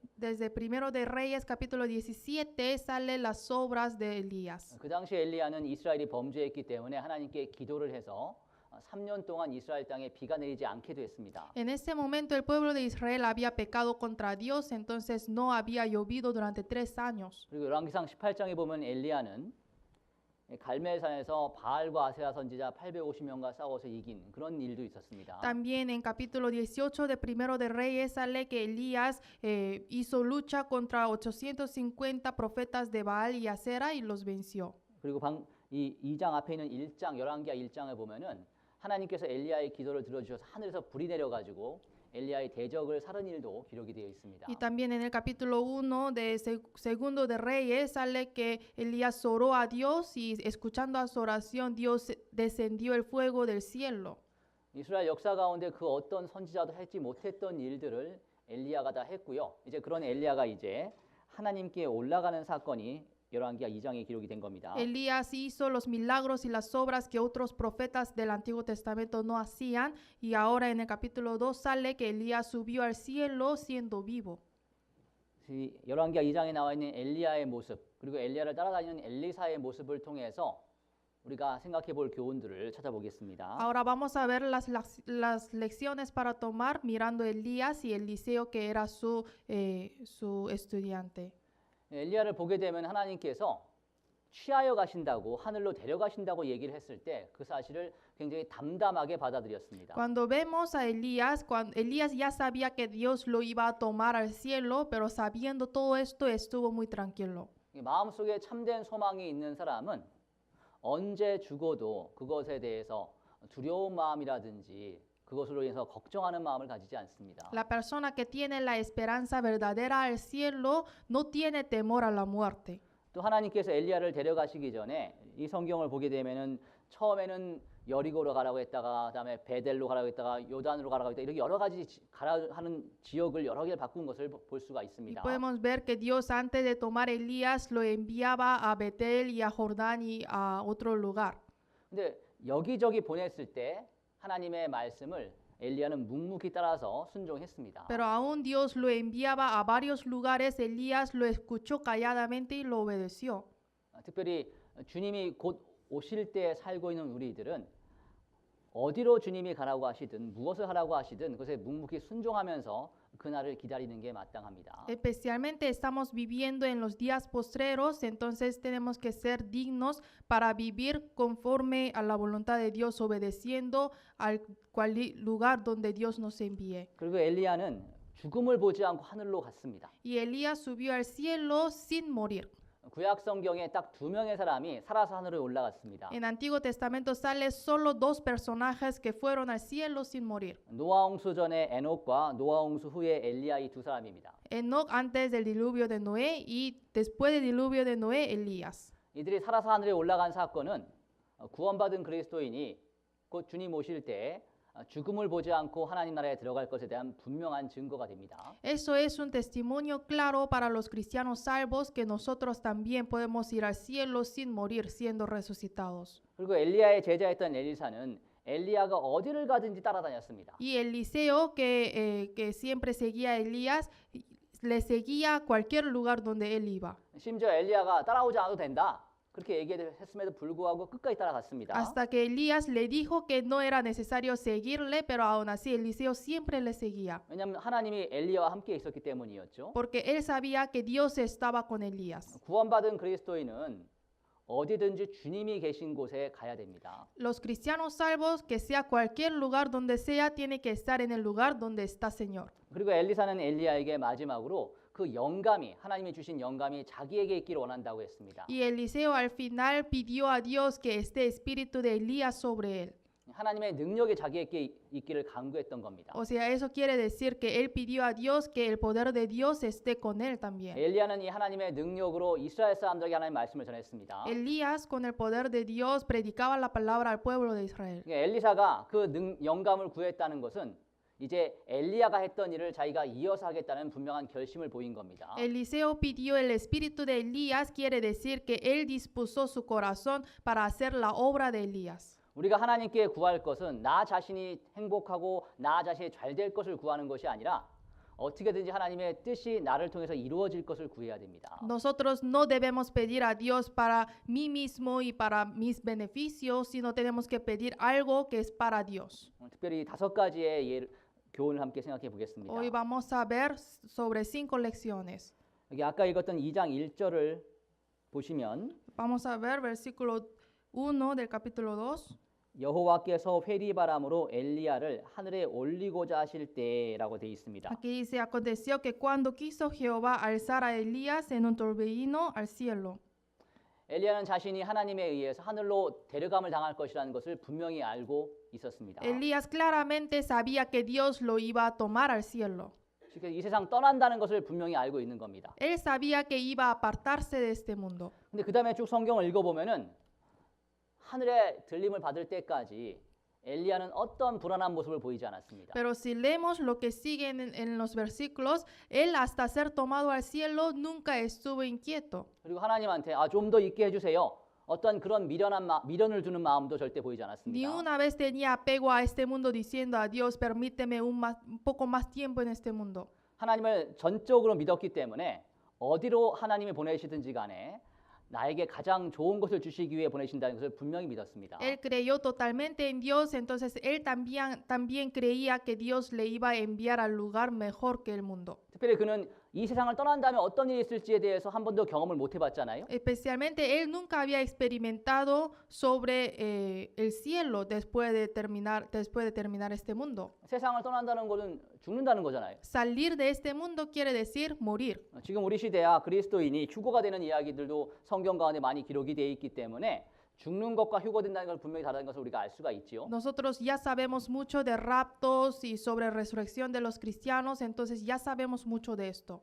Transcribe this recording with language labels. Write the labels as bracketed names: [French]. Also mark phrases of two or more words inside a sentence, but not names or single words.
[Spanish] Desde Primero de Reyes capítulo 17 salen las obras de Elías. [Korean] 그 당시 엘리야는 이스라엘이 범죄했기 때문에 하나님께 기도를 해서 3년 동안 이스라엘 땅에 비가 내리지 않게 됐습니다. [Spanish] En ese momento el pueblo de Israel había pecado contra Dios, entonces no había llovido durante 3 años. [Korean] 그리고 열왕기상 18장에 보면 엘리야는 갈멜산에서 바알과 아세라 선지자 850명과 싸워서 이긴 그런 일도 있었습니다. [Spanish] También en capítulo 18 de Primero de Reyes sale que Elías hizo lucha contra 850 profetas de Baal y Acera y los venció. [Korean] 그리고 이 2장 앞에 있는 1장 열왕기하 1장을 보면은 하나님께서 엘리야의 기도를 들어주셔서 하늘에서 불이 내려가지고 엘리야의 대적을 살은 일도 기록이 되어 있습니다. [Spanish] Y también en el capítulo 1 de Segundo de Reyes sale que Elías oró a Dios y escuchando a su oración Dios descendió el fuego del cielo. [Korean] 이스라엘 역사 가운데 그 어떤 선지자도 하지 못했던 일들을 엘리야가 다 했고요. 이제 그런 엘리야가 이제 하나님께 올라가는 사건이 열왕기하 2장에 기록이 된 겁니다. [Spanish] Elías hizo los milagros y las obras que otros profetas del Antiguo Testamento no hacían y ahora en el capítulo 2 sale que Elías subió al cielo siendo vivo. [Korean] 이 열왕기하 2장에 나와 있는 엘리야의 모습 그리고 엘리야를 따라다니는 엘리사의 모습을 통해서 우리가 생각해 볼 교훈들을 찾아보겠습니다. [Spanish] Ahora vamos a ver las lecciones para tomar mirando Elías y Eliseo que era su estudiante. [Korean] 엘리야를 보게 되면 하나님께서 취하여 가신다고 하늘로 데려가신다고 얘기를 했을 때 그 사실을 굉장히 담담하게 받아들였습니다. [Spanish] Cuando vemos a Elías, cuando Elías ya sabía que Dios lo iba a tomar al cielo, pero sabiendo todo esto estuvo muy tranquilo. [Korean] 마음속에 참된 소망이 있는 사람은 언제 죽어도 그것에 대해서 두려운 마음이라든지 그것으로 인해서 걱정하는 마음을 가지지 않습니다. [Spanish] La persona que tiene la esperanza verdadera al cielo no tiene temor a la muerte. [Korean] 또 하나님께서 엘리야를 데려가시기 전에 이 성경을 보게 되면은 처음에는 여리고로 가라고 했다가 그다음에 베델로 가라고 했다가 요단으로 가라고 했다 이렇게 여러 가지 가라 하는 지역을 여러 개를 바꾼 것을 볼 수가 [Spanish] Y [Korean] 있습니다. [Spanish] podemos ver que Dios antes de tomar a Elías lo enviaba a Betel y a Jordán y a otro lugar. [Korean] 근데 여기저기 보냈을 때 하나님의 말씀을 엘리야는 묵묵히 따라서 순종했습니다. [Spanish] Pero aún Dios lo enviaba a varios lugares, Elías lo escuchó calladamente y lo obedeció. [Korean] 특별히 주님이 곧 오실 때 살고 있는 우리들은 어디로 주님이 가라고 하시든 무엇을 하라고 하시든 그것에 묵묵히 순종하면서 그날을 기다리는 게 마땅합니다. [Spanish] Especialmente estamos viviendo en los días postreros, entonces tenemos que ser dignos para vivir conforme a la voluntad de Dios, obedeciendo al lugar donde Dios nos envíe. [Korean] 그리고 엘리야는 죽음을 보지 않고 하늘로 갔습니다. [Spanish] Y Elías subió al cielo sin morir. [Korean] 구약 성경에 딱 2명의 사람이 살아서 하늘에 올라갔습니다. [Spanish] En Antiguo Testamento sale solo 2 personajes que fueron al cielo sin morir. [Korean] 노아 홍수 전에 에녹과 노아 홍수 후에 엘리야 이 두 사람입니다. [Spanish] Enoc antes del diluvio de Noé y después del diluvio de Noé, Elías. [Korean] 이들이 살아서 하늘에 올라간 사건은 구원받은 그리스도인이 곧 주님 오실 때 죽음을 보지 않고 하나님 나라에 들어갈 것에 대한 분명한 증거가 됩니다. [Spanish] Eso es un testimonio claro para los cristianos salvos que nosotros también podemos ir al cielo sin morir siendo resucitados. [Korean] 그리고 엘리야의 제자였던 엘리사는 엘리야가 어디를 가든지 따라다녔습니다. [Spanish] Y Eliseo, que siempre seguía a Elías, le seguía a cualquier lugar donde él iba. [Korean] 심지어 엘리야가 따라오지 않아도 된다. 그렇게 얘기했음에도 불구하고 끝까지 따라갔습니다. [Spanish] hasta que Elías le dijo que no era necesario seguirle, pero aún así Eliseo siempre le seguía, [Korean] 왜냐하면 하나님이 엘리야와 함께 있었기 때문이었죠. [Spanish] porque él sabía que Dios estaba con Elías. [Korean] 구원받은 그리스도인은 어디든지 주님이 계신 곳에 가야 됩니다. [Spanish] Los cristianos salvos, que sea cualquier lugar donde sea, tiene que estar en el lugar donde está Señor. [Korean] 그리고 엘리사는 엘리야에게 마지막으로 그 영감이 하나님이 주신 영감이 자기에게 있기를 원한다고 했습니다. [Spanish] Y Eliseo al final pidió a Dios que este espíritu de Elías sobre él. [Korean] 하나님의 능력이 자기에게 있기를 간구했던 겁니다. [Spanish] O sea, eso quiere decir que él pidió a Dios que el poder de Dios esté con él también. [Korean] 엘리야는 이 하나님의 능력으로 이스라엘 사람들에게 하나님의 말씀을 전했습니다. [Spanish] Elías, con el poder de Dios, predicaba la palabra al pueblo de Israel. [Korean] 엘리사가 그 영감을 구했다는 것은 이제 엘리야가 했던 일을 자기가 이어서 하겠다는 분명한 결심을 보인 겁니다. [Spanish] Eliseo pidió el espíritu de Elías, quiere decir que él dispuso su corazón para hacer la obra de Elías. [Korean] 우리가 하나님께 구할 것은 나 자신이 행복하고 나 자신이 잘 될 것을 구하는 것이 아니라 어떻게든지 하나님의 뜻이 나를 통해서 이루어질 것을 구해야 됩니다. [Spanish] Nosotros no debemos pedir a Dios para mí mismo y para mis beneficios, sino tenemos que pedir algo que es para Dios. [Korean] 특별히 5가지의 교훈을 함께 생각해 보겠습니다. [Spanish] Hoy vamos a ver sobre 5 lecciones. [Korean] 여기 아까 읽었던 2장 1절을 보시면 [Spanish] Vamos a ver versículo 1 del capítulo 2. [Korean] 여호와께서 회리바람으로 엘리야를 하늘에 올리고자 하실 때라고 되어 있습니다. [Spanish] Aquí dice, aconteció que cuando quiso Jehová alzar a Elías en un torbellino al cielo. [Korean] 엘리야는 자신이 하나님에 의해서 하늘로 데려감을 당할 것이라는 것을 분명히 알고 있었습니다. [Spanish] Elías claramente sabía que Dios lo iba a tomar al cielo. [Korean] 즉 이 세상 떠난다는 것을 분명히 알고 있는 겁니다. [Spanish] Él sabía que iba a apartarse de este mundo. [Korean] 근데 그다음에 쭉 성경을 읽어 보면은 하늘의 들림을 받을 때까지 엘리야는 어떤 불안한 모습을 보이지 않았습니다. [Spanish] Pero si leemos lo que sigue en los versículos, él hasta ser tomado al cielo nunca estuvo inquieto. [Korean] 그리고 하나님한테 좀 더 있게 해주세요. 어떤 그런 미련을 두는 마음도 절대 보이지 [Spanish] Ni [Korean] 않았습니다. [Spanish] una vez tenía apego a este mundo diciendo a Dios, permíteme un poco más tiempo en este mundo. [Korean] 하나님을 전적으로 믿었기 때문에 어디로 하나님이 보내시든지 간에 나에게 가장 좋은 것을 주시기 위해 보내신다는 것을 분명히 믿었습니다. [Spanish] Él creyó totalmente en Dios, entonces él también creía que Dios le iba a enviar al lugar mejor que el mundo. [Korean] 특별히 그는 이 세상을 떠난 다음에 어떤 일이 있을지에 대해서 한 번도 경험을 못 해봤잖아요. [Spanish] Especialmente él nunca había experimentado sobre el cielo después de terminar este mundo. [Korean] 세상을 떠난다는 것은 죽는다는 거잖아요. [Spanish] Salir de este mundo quiere decir morir. [Korean] 지금 우리 시대야 그리스도인이 휴거가 되는 이야기들도 성경 가운데 많이 기록이 되어 있기 때문에 죽는 것과 휴거된다는 걸 분명히 다르다는 것을 우리가 알 수가 있지요. [Spanish] Nosotros ya sabemos mucho de raptos y sobre resurrección de los cristianos, entonces ya sabemos mucho de esto.